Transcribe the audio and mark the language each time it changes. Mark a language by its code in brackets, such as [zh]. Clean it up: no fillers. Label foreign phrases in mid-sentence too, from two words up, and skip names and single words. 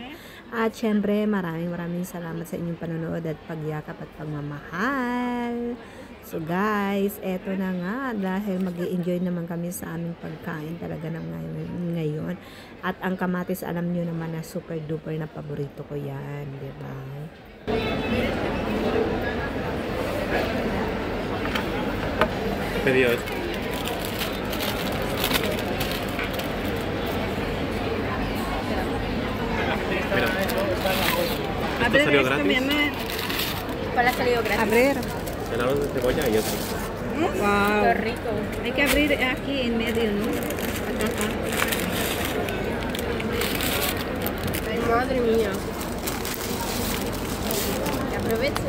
[tl] At syempre, maraming salamat sa inyong panonood at pagyakap at pagmamahal. So guys, eto na nga, dahil mag-i-enjoy naman kami sa aming pagkain talaga ng ngayon. At ang kamatis, alam nyo naman na [en] super duper [tl] na paborito ko yan, di ba? [es] Pedidos. Mira. Esto salió gratis. ¿Cuál ha salido gratis? Abrir. El arroz de cebolla y otro. Wow. Qué rico. Hay que abrir aquí en medio, ¿no? Acá. Ay, madre mía. Que aproveche.